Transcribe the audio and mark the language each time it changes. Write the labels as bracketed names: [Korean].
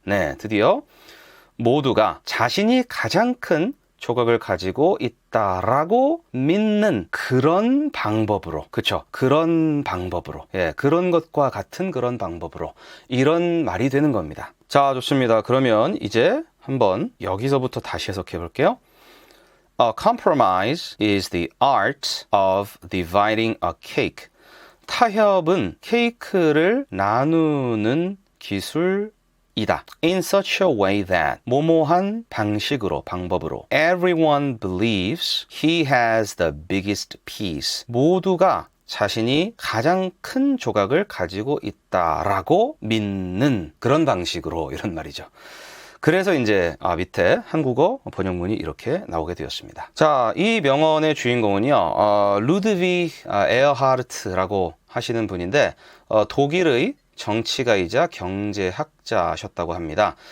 [Korean] 네, 드디어 모두가 자신이 가장 큰 조각을 가지고 있다라고 믿는 그런 방법으로, 그렇죠? 그런 방법으로, 그런 것과 같은 그런 방법으로 이런 말이 되는 겁니다. 자, 좋습니다. 그러면 이제 한번 여기서부터 다시 해석해 볼게요. [English] A compromise is the art of dividing a cake. [Korean] 타협은 케이크를 나누는 기술이다. [English] In such a way that [Korean] 모모한 방식으로, 방법으로 [English] everyone believes he has the biggest piece. [Korean] 모두가 자신이 가장 큰 조각을 가지고 있다라고 믿는 그런 방식으로 이런 말이죠. 그래서 이제 밑에 한국어 번역문이 이렇게 나오게 되었습니다. 자, 이 명언의 주인공은요, 루드비 에어하르트라고 하시는 분인데 독일의 정치가이자 경제학자셨다고 합니다.